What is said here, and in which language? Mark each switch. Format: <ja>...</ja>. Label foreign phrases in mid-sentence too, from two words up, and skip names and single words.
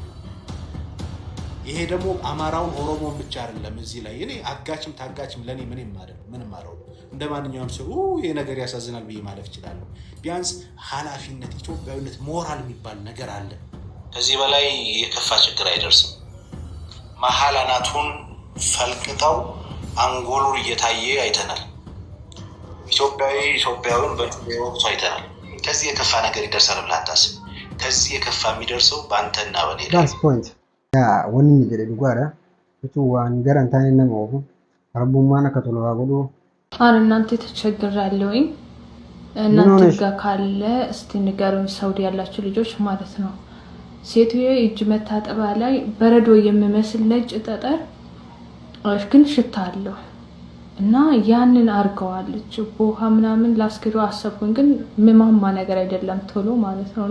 <am>ይሄ ደግሞ አማራውን ኦሮሞን ብቻ አይደለም። እዚህ ላይ እኔ አጋችም ታጋችም ለኔ ምንም አለው እንደማንኛውም ሰው ይሄ ነገር ያሳዝናል ብዬ ማለፍ እችላለሁ። ቢያንስ ኃላፊነት፣ ኢትዮጵያዊነት፣ ሞራል የሚባል ነገር አለ። ከዚህ በላይ የከፋ ችግር አይደርስም። መሀል አናቱን ፈልቅጠው አንጎሉን እየታየ አይተናል። ኢትዮጵያዊውን በወቅቱ አይተናል። ከዚህ የከፋ ነገር ይደርሳል ብለህ አታስብ። ከዚህ የከፋ የሚደርሰው በአንተና በኔ ላይ</am> <om>wanni ni jedhe dhugaadha jechuun waan garan taa'ee nama oofu rabummaan akka tolu haa godhu.</om> <am>እናንተ ተቸግራለሁኝ እናንተ ጋር ካለ እስቲ ንገሩኝ። ሳውዲ ያላችሁ ልጆች ማለት ነው። ሴትዬ እጅ መታጠቢያ ላይ በረዶ የሚመስል ነጭ ጠጠር ግን ሽታ አለው እና ያንን አርገዋለች። በውሃ ምናምን ላስገዱ አሰብኩኝ፣ ግን ምማማ ነገር አይደለም ቶሎ ማለት ነውና</am>